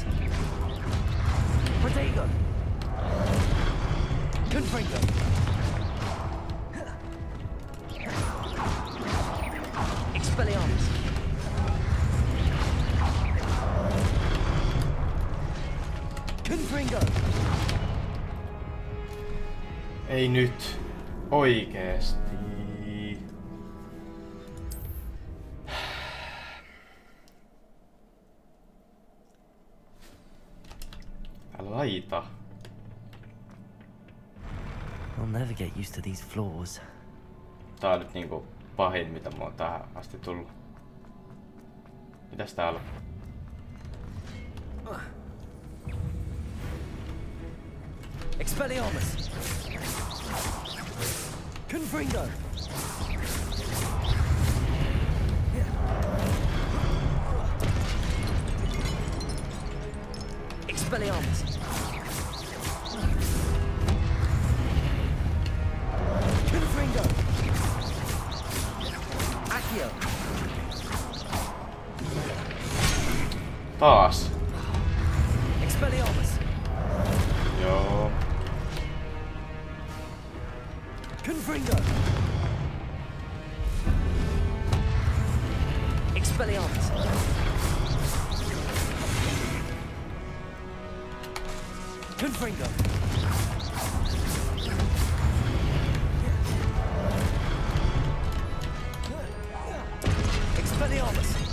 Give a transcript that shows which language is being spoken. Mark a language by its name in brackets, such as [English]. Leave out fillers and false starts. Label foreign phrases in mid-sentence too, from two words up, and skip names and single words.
[Finnish] Protego! Confringo! Expelliarmus! Confringo! Ei nyt. Oikeesti. Laita. [English] I'll never get used to these floors. [Finnish] Tää on nyt niinku pahin, mitä mä oon tähän asti tullut. Mitäs täällä on? Expelliarmus! Confringo! Expelliarmus! Confringo! Accio! Taas. Expelliarmus! Joo. Confringo! Expelliarmus! Confringo! Expelliarmus!